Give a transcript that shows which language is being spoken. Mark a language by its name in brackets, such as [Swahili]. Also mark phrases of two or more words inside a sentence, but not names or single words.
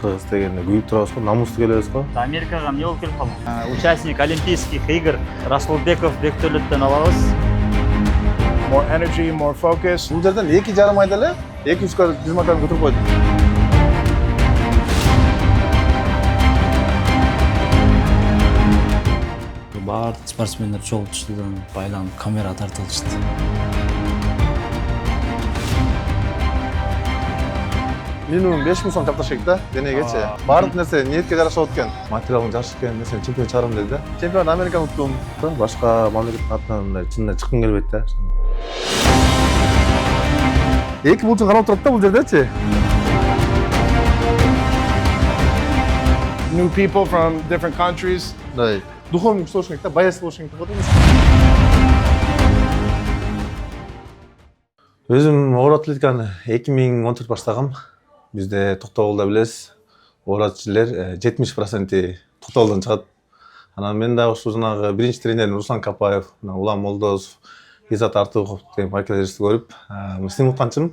[Kyrgyz] дегенде күйүп турабыз го, намустуу келебиз го. Америкага эмне болуп келип калдым? [Russian] Участник Олимпийских игр [Kyrgyz] Расулбеков Бектөлөттөн алабыз. [English] More energy, more focus. [Kyrgyz] Бул жерден 2,5 айда эле 2-3 дизмаканы көтөрүп койдум. Баардык спортсмендер чогултушты, байланып камера тартылышты. Минимум 5.000 сом тапташ керек да, денегечи. Баардык нерсе ниетке жараша болот экен. Материалың жакшы экен, мен сени чемпион чыгарам деди да. Чемпион Американы уттум. Башка мамлекеттин атынан мындай чынында чыккым келбейт да. Эки булчун карап турат да бул жердечи. [English] New people from different countries. [Kyrgyz] Мындай духовный болуш керек да, баяс болуш керек деп атат. Өзүм оор атлетиканы 2014 баштагам. Бизде Токтогулда билесиз, оор атлеттер 70% Токтогулдан чыгат. Анан мен да ошо жанагы биринчи тренерим Руслан Капаев, Улан Молдосов, Изат Артыков деген байкалерди көрүп, сынып канчым.